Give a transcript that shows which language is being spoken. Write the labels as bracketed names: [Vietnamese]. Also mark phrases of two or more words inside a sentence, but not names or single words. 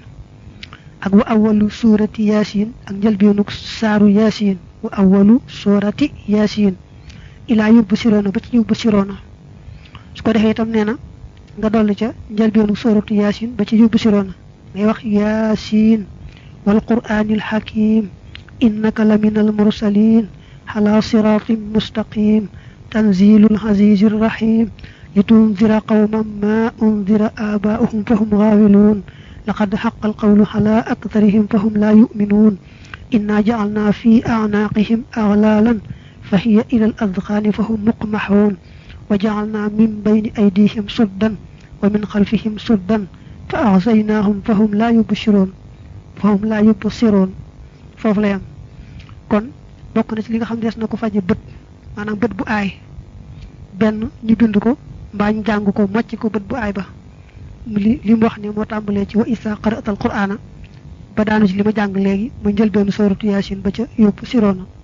[Wolof] ak [Arabic] وأول سورة يس [Wolof] ak njëlbeenu saaru yasin [Arabic] وأول سورة يس إلى يبصرون [Wolof] ba ci yubsiroona su ko defee itam nee na nga dolli ca njëlbeenu [Arabic] سورة يس [Wolof] ba ci yubsiroona ngay wax [Arabic] يس والقرآن حكيم إنك لمن المرسلين على صراط مستقيم تنزيل العزيز الرحيم لتنذر قوما ما أنذر آباؤهم فهم غافلون لقد حق القول على أكثرهم فهم لا يؤمنون إنا جعلنا في أعناقهم أغلالا فهي إلى الأذقان فهم مقمحون وجعلنا من بين أيديهم سدا ومن خلفهم سدا فأغشيناهم فهم لا يبصرون [Wolof] foofu la yam kon bokk na ci li nga xam des na ko faje bët maanaam bët bu aay benn ñu bind ko mbaa ñu jàng ko mocc ko bët bu aay ba li mu wax ne moo tàmbalee ci [Arabic] وإذا قرأت القرآن [Wolof] ba daanu ci li ma jàng léegi mu njëlbeenu [Arabic] سورة يس [Wolof] ba ca yóbbu siroona